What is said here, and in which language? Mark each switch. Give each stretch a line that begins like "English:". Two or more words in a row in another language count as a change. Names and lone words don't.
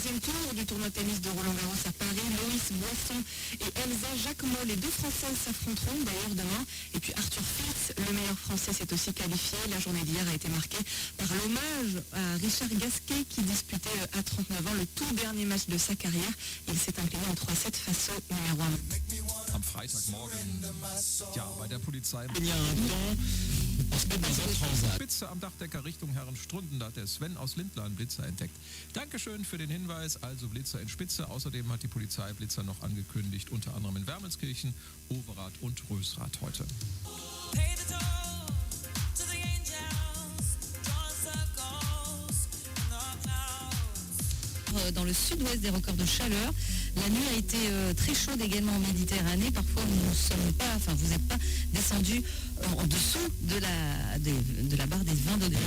French: retour du tournoi de tennis de Roland-Garros à Paris. Loïs Boisson et Elsa Jacquemot, les deux Françaises s'affronteront d'ailleurs demain. Et puis Arthur Fils, le meilleur Français, s'est aussi qualifié. La journée d'hier a été marquée par l'hommage à Richard Gasquet qui disputait à 39 ans le tout dernier match de sa carrière. Il s'est incliné en 3-7 face au numéro 1.
German: Am Freitagmorgen. Ja, bei der Polizei.
French: Il y a un temps, on se met dans un transat.
German: Spitze am Dachdecker Richtung Herrenstrunden, da hat der Sven aus Lindlar einen Blitzer entdeckt. Dankeschön für den Hinweis, also Blitzer in Spitze. Außerdem hat die Polizei Blitzer noch angekündigt, unter anderem in Wermelskirchen, Overath und Rösrath heute.
French: Dans le sud-ouest des records de chaleur. La nuit a été très chaude également en Méditerranée. Parfois, vous n'êtes pas descendu en dessous de la barre des 20 degrés.